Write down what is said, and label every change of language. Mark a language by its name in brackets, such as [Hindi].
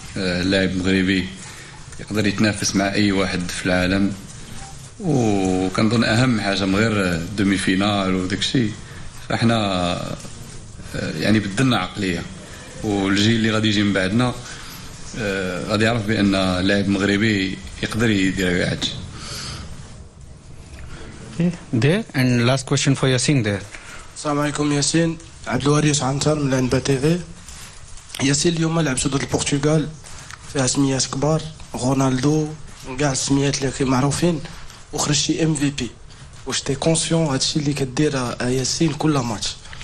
[Arabic] اللاعب المغربي يقدر يتنافس مع اي واحد في العالم، وكنظن اهم حاجه من غير دومي فينال وداك الشيء فاحنا يعني بدلنا عقليه، والجيل اللي غادي يجي من بعدنا غادي يعرف بان اللاعب المغربي يقدر يدير كاع هادشي. [English] There and last question for Yasin there. [Arabic] السلام عليكم ياسين. عبد الوارث عنتر من الانبا تي في. ياسين، اليوم لعبتو ضد البرتغال فيها سميات كبار، رونالدو وكاع السميات اللي معروفين، وخرجتي MVP. واش [French] تي كونسيون [Arabic] هادشي اللي كدير ياسين كل ماتش؟